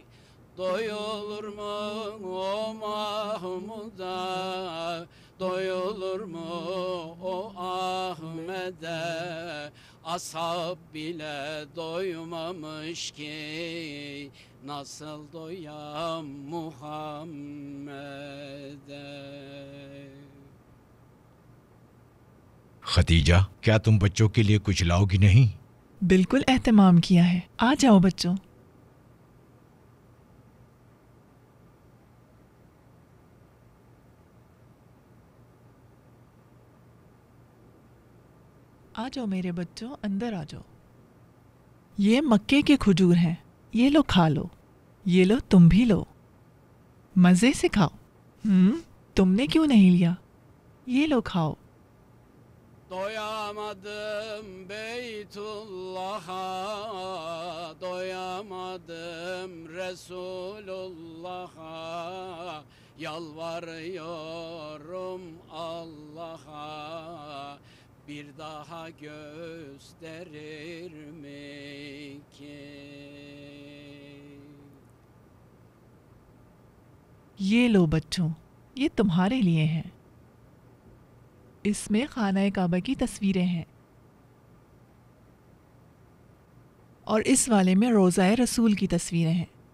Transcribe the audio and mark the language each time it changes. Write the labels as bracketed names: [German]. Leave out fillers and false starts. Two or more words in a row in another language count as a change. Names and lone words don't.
[Turkish] Doyulur mu o Mahmud'a, doyulur mu o Ahmet'e? Ashab bile doymamış ki, nasıl doyam Muhammed'e? [Hindi] खदीजा, क्या तुम बच्चों के लिए कुछ लाओगी नहीं? बिल्कुल एहतमाम किया है। आ जाओ बच्चों। आ जाओ मेरे बच्चों, अंदर आ जाओ। ये मक्के के खजूर हैं, ये लो खा लो। ये लो तुम भी लो, मज़े से खाओ। तुमने क्यों नहीं लिया? ये लो खाओ। [Turkish] Doyamadım Beytullah'a, doyamadım Resulullah'a, yalvarıyorum Allah'a, bir daha gösterir mi ki? [Hindi] ये लो बच्चों, ये तुम्हारे लिए हैं। इसमें खाना काबा की तस्वीरें हैं और इस वाले में रोज़ाए रसूल की तस्वीरें हैं।